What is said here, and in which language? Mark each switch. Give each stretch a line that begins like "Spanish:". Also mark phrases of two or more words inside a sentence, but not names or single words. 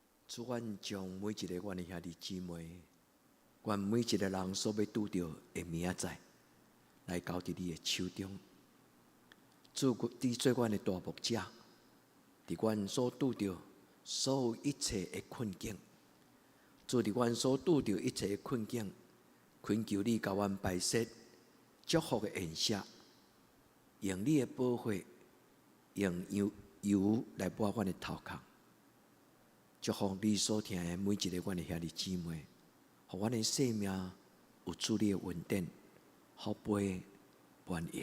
Min Nan Chinese: 主，阮将每一个阮的兄弟姊妹，阮每一个人所要拄着的明仔载，来交伫你的手中。主，你做阮的大牧者，伫阮所拄着所有一切的困境，主，伫阮所拄着一切的困境，恳求你甲阮摆设祝福的颜色，用你的宝血，用油来抹阮的头壳。祝福你所听的每一个阮的兄弟姊妹，互阮的生命有主你的稳定、福杯、满盈。